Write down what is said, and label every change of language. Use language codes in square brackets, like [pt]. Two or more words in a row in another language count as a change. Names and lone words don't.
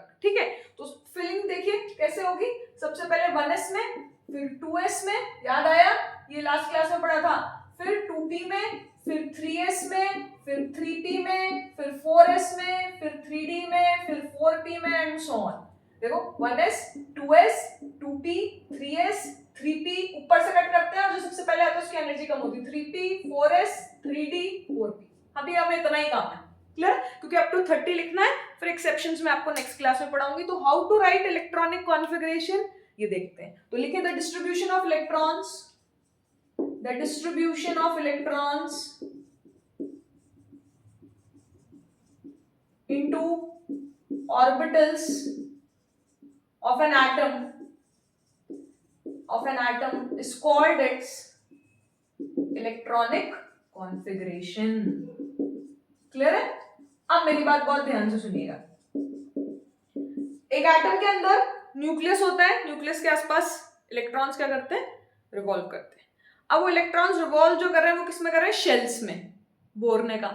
[hi] ठीक है, तो फिलिंग देखिए कैसे होगी। सबसे पहले 1s में, फिर 2s में, याद आया ये [en] last class [hi] में पढ़ा था, फिर 2p में, फिर 3s में, फिर 3p में, फिर 4s में, फिर 3d में, फिर 4p में [en] and so on. [hi] देखो 1s 2s 2p 3s 3p ऊपर से कट करते हैं और जो सबसे पहले आता है उसकी एनर्जी कम होती है। 3p 4s 3d 4p। अभी हमें इतना ही काम है, क्लियर, क्योंकि [en] up to [hi] 30 लिखना है, फिर एक्सेप्शंस में आपको [en] next class [hi] में पढ़ाऊंगी। तो [en] how to write electronic configuration [hi] ये देखते हैं। तो लिखिए [en] the distribution of electrons, the distribution of electrons into orbitals of an atom is called its electronic configuration। [hi] क्लियर है। अब मेरी बात बहुत ध्यान से सुनिएगा। एक एटम के अंदर न्यूक्लियस होता है, न्यूक्लियस के आसपास इलेक्ट्रॉन्स क्या करते हैं, रिवॉल्व करते हैं। अब वो इलेक्ट्रॉन्स रिवॉल्व जो कर रहे हैं वो किस में कर रहे हैं, शेल्स में, बोरने का।